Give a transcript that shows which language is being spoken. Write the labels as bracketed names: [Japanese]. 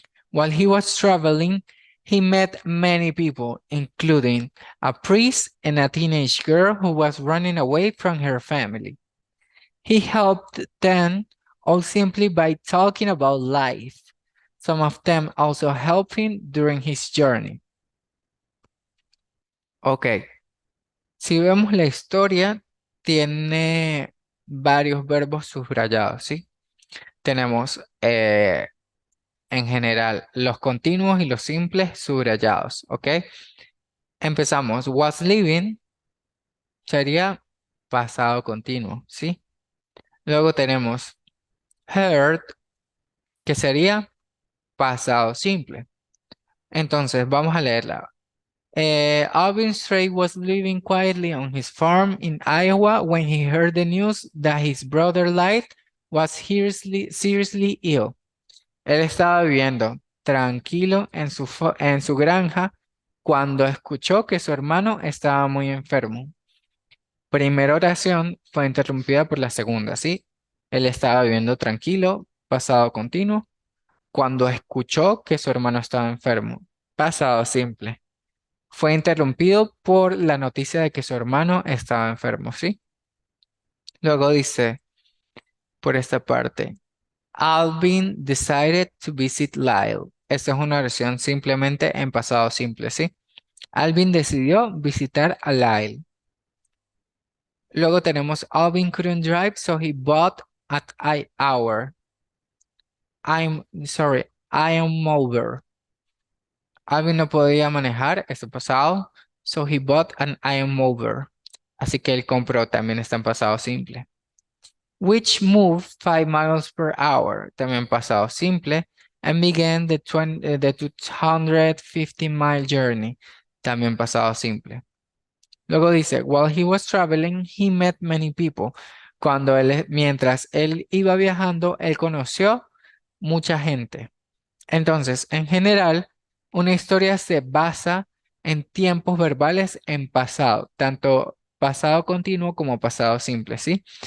[English] While he was traveling, he met many people, including a priest and a teenage girl who was running away from her family. He helped them all simply by talking about life. Some of them also helped him during his journey. [Spanish] Ok, si vemos la historia, tiene varios verbos subrayados, ¿sí? Tenemos en general los continuos y los simples subrayados, ¿ok? Empezamos. Was living sería pasado continuo, ¿sí? Luego tenemos heard, que sería pasado simple. Entonces, vamos a leerla. [English] Alvin Strait was living quietly on his farm in Iowa when he heard the news that his brother Light was seriously ill. [Spanish] Él estaba viviendo tranquilo en su granja cuando escuchó que su hermano estaba muy enfermo. Primera oración fue interrumpida por la segunda, ¿sí? Él estaba viviendo tranquilo, pasado continuo, cuando escuchó que su hermano estaba enfermo. Pasado simple. Fue interrumpido por la noticia de que su hermano estaba enfermo, ¿sí? Luego dice, por esta parte, [English] Alvin decided to visit Lyle. [Spanish] Esta es una oración simplemente en pasado simple, ¿sí? Alvin decidió visitar a Lyle. Luego tenemos [English] Alvin couldn't drive, so he bought at I hour. I am over. [Spanish] Alvin no podía manejar, este pasado, [English] so he bought an I am over. [Spanish] Así que él compró, también está en pasado simple. [English] Which moved 5 miles per hour, [Spanish] también pasado simple. [English] And began the 250-mile journey, [Spanish] también pasado simple. Luego dice, [English] while he was traveling, he met many people. [Spanish] Mientras él iba viajando, él conoció mucha gente. Entonces, en general, una historia se basa en tiempos verbales en pasado, tanto pasado continuo como pasado simple, ¿sí?